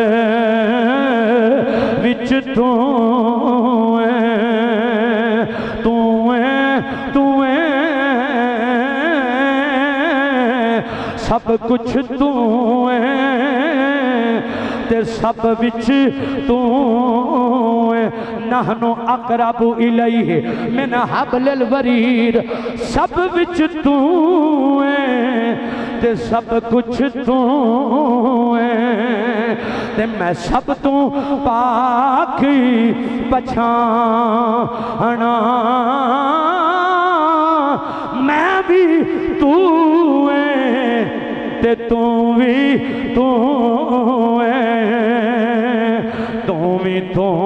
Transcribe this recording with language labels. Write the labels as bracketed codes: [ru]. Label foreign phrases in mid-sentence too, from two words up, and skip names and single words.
[pa] وچ تو ہے تو ہے تو ہے سب کچھ تو ہے تے سب وچ تو ہے [ar] نحن أقرب إليه من حبل الوريد [pa] سب وچ تو ہے تے سب کچھ تو ہے تے میں سب تو پاک پچھانا میں بھی تو ہے تے تو بھی تو ہے تو بھی تو